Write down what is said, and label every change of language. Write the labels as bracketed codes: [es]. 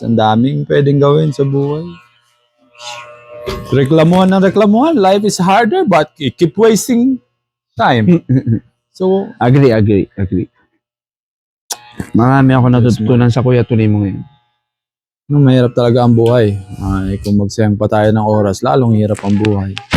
[tl] Ang daming pwedeng gawin sa buhay. Reklamuhan ng reklamuhan, [en] life is harder but keep wasting time. So, Agree. [tl] Marami ako natutunan sa Kuya Tony mo ngayon. mahirap talaga ang buhay. Kung magsayang pa tayo ng oras, lalong hirap ang buhay.